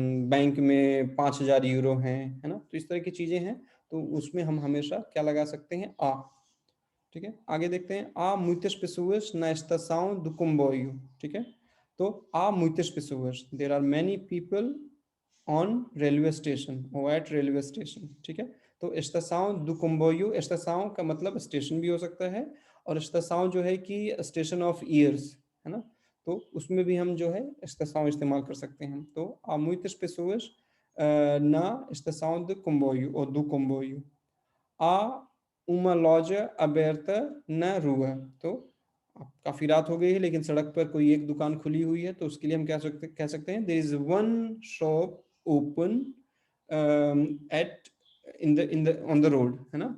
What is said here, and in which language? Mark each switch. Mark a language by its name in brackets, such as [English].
[Hindi] Bank में 5,000 euro हैं, है ना। तो इस तरह की चीज़ें हैं, तो उसमें हम हमेशा क्या लगा सकते हैं, आ, ठीक है। आगे देखते हैं, [Portuguese] a muitas pessoas na estação do comboio, [Hindi] ठीक है। [English] तो [Portuguese] a muitas pessoas, [English] there are many people on railway station or at railway station, [Hindi] ठीक है। तो [Portuguese] estação do comboio, [Hindi] estação का मतलब स्टेशन भी हो सकता है, और estação जो है कि स्टेशन ऑफ ईयर्स, है ना। तो उसमें भी हम जो है estação इस्तेमाल कर सकते हैं। [Portuguese] तो há muitas pessoas na estação de comboio ou do comboio। Há uma loja aberta na rua। [Hindi] तो अब काफी रात हो गई है लेकिन सड़क पर कोई एक दुकान खुली हुई है, तो उसके लिए हम कह सकते हैं, [English] there is one shop open at in the on the road, [Hindi] है ना।